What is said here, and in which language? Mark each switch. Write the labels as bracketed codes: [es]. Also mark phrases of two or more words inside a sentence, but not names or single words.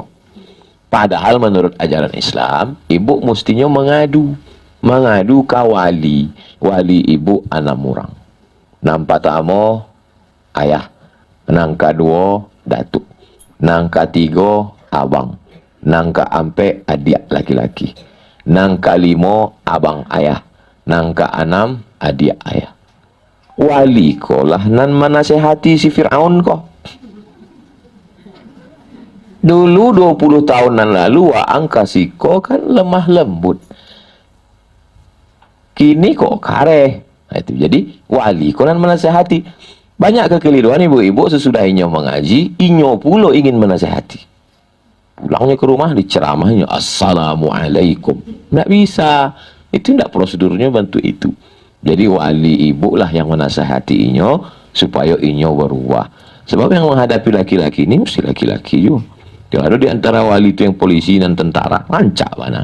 [id] Padahal menurut ajaran Islam, ibu mestinya mengadu ke wali ibu 6 orang. Nang pertama ayah, nang kedua datuk, nang ketiga abang, nang keempat adik laki-laki, nang kelima abang ayah, nang keenam adik ayah. [min] Wali ko lah nan menasehati si Fir'aun kok. Dulu 20 tahunan lalu waang kasiko kan lemah lembut. Kini kok kareh. [id] Nah, itu jadi wali konan menasehati. Banyak kekeliruan ibu-ibu sesudah inyo mengaji, [min] inyo pula ingin menasehati. [id] Pulangnya ke rumah diceramahnya assalamualaikum. Nggak bisa. Itu tidak prosedurnya bantu itu. Jadi wali ibu lah yang menasehati inyo supaya inyo berubah. Sebab yang menghadapi laki-laki ini mesti laki-laki juga. Kalau ada di antara wali itu yang polisi dan tentara, [min] rancak mana?